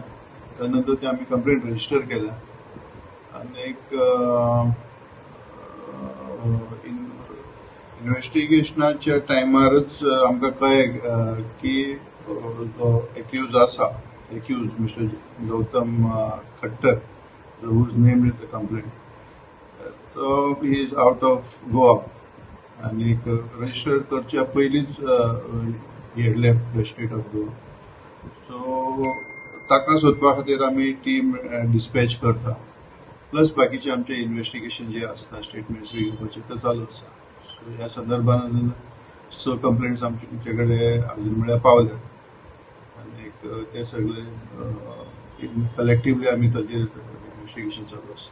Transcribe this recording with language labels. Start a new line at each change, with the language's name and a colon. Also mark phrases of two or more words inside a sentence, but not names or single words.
Konkani: त्यानंतर ती आमी
English: complaint register
Konkani: केल्या आनी इन्व्हेस्टिगेशनाच्या टायमारच आमकां कळ्ळें की जो एक्यूज आसा मिस्टर गौतम खट्टर
English: whose name is the complaint, so he is out of Goa
Konkani: आणि रजिस्टर करच्या पयलींच
English: he had left the state of Goa.
Konkani: सो ताका सोदपा खातीर आमी
English: team dispatch
Konkani: करता, प्लस बाकीचे आमचे इन्व्हेस्टिगेशन जे आसता स्टेटमेंट्स घेवपाचे ते चालू आसा. सो ह्या संदर्भान अजून 6 कंप्लेंट्स आमचे कडेन अजून म्हळ्यार पावल्यात आनी ते सगळे कलेक्टिवली आमी ताजेर इन्व्हेस्टिगेशन चालू आसा.